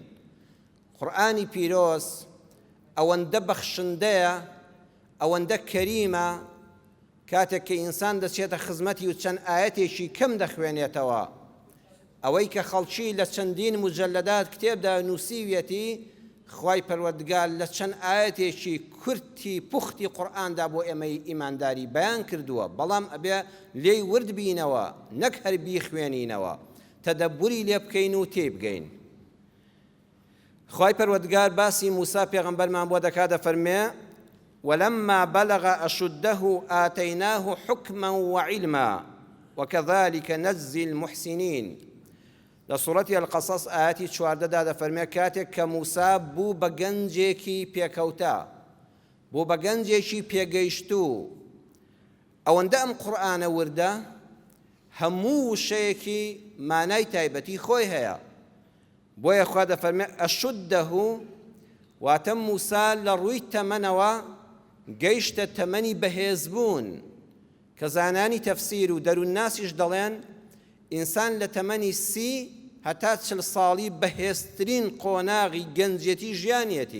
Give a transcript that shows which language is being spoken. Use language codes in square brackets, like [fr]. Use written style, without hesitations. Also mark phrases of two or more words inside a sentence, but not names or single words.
[ckb] قورئانی پیرۆز ئەوەندە بەخشندەیە، ئەوەندە کەریمە، کاتێک کە ئینسان دەچێتە خزمەتی و چەند ئاەتێکی کەم دەخوێنێتەوە، ئەوەی کە خەڵکی لە چەندین مجەلەدات کتێبدا نووسیویەتی، خوای پەروەردگار لە چەند ئاەتێکی کورتی پوختی قورئاندا بۆ ئێمەی ئیمانداری بەیان کردووە، بەڵام ئەبێ لێی ورد بینەوە، نەک هەر بیخوێنینەوە، تەدەبوری لێ بکەین و تێبگەین. خوای پەروەردگار باسی موسا پێغەمبەرمان بۆ دەکات، دەفەرمێ [ar] ولما بلغ أشده آتيناه حكما وعلما وكذلك نجزي المحسنين. لسورة القصص آياتي 14 [ckb] دەفەرمێ کاتێک کە موسا بوو بە گەنجێکی پێکەوتا، بوو بە گەنجێکی پێگەیشتوو، ئەوەندە ئەم قورئانە وردە هەموو شەیەکی مانای تایبەتی خۆی هەیە. بۆیە خوا دەفەرمێ ئەشودەه، واتە موسا لە ڕووی تەمەنەوە گەیشتە تەمەنی بەهێزبوون، کە زانانی تەفسیر و دەروونناسیش دەڵێن ئینسان لە تەمەنی 30 هەتا 40 ساڵی بەهێزترین قۆناغی گەنجێتی ژیانیەتی.